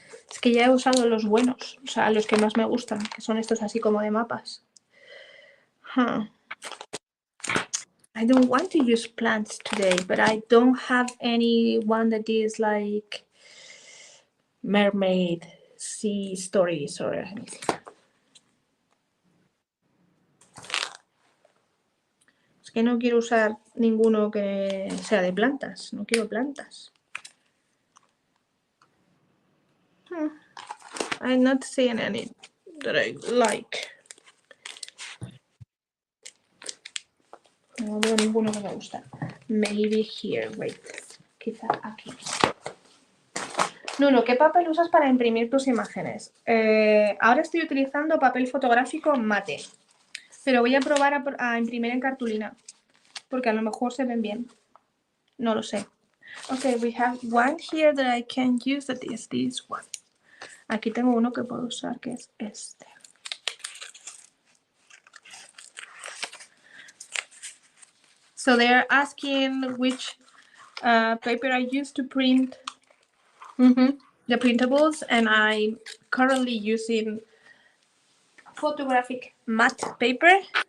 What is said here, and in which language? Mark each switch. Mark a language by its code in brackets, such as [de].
[es] Es que ya he usado los buenos, o sea, los que más me gustan, que son estos así como de mapas. [en] I don't want to use plants today, but I don't have any one that is like mermaid, sea stories or anything. [es] Es que no quiero usar ninguno que sea de plantas, no quiero plantas. [en] I'm not seeing any that I like. [es] No veo ninguno que me gusta. [en] Maybe here, wait. [es] Quizá aquí. Nuno, ¿qué papel usas para imprimir tus imágenes? Ahora estoy utilizando papel fotográfico mate, pero voy a probar a imprimir en cartulina, porque a lo mejor se ven bien. No lo sé. [en] Okay, we have one here that I can use, that is this one. [es] Aquí tengo uno que puedo usar, que es este. [en] So they're asking which paper I use to print the printables, and I'm currently using photographic matte paper.